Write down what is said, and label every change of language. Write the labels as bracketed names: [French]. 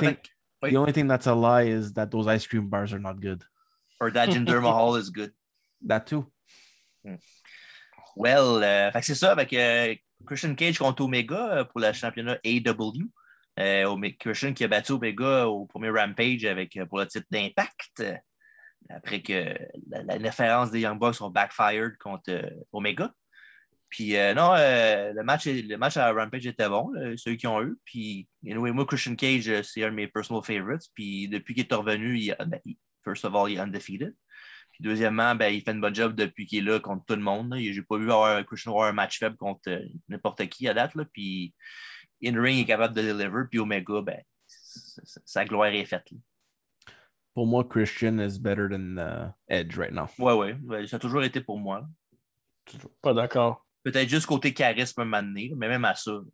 [English] The only thing that's a lie is that those ice cream bars are not good. Or that Jinder Mahal is good. That too. [French] Well, fait que c'est ça avec Christian Cage contre Omega pour le championnat AEW. Christian qui a battu Omega au premier Rampage pour le titre d'Impact. Après que la référence des Young Bucks ont backfired contre Omega. Puis non, le match à Rampage était bon, ceux qui ont eu. Puis anyway, moi, Christian Cage, c'est un de mes [English] personal favorites. [French] Puis depuis qu'il est revenu, [English] first of all, [French] il est undefeated. Puis deuxièmement, il fait une bonne job depuis qu'il est là contre tout le monde. Je n'ai pas vu Christian avoir un match faible contre n'importe qui à date. Là. Puis in-ring est capable de deliver. Puis Omega, sa gloire est faite. Là. Pour moi, [English] Christian is better than Edge right now. [French] Ouais, ça a toujours été pour moi. Pas d'accord. Peut-être juste côté charisme un moment donné, mais même à ça.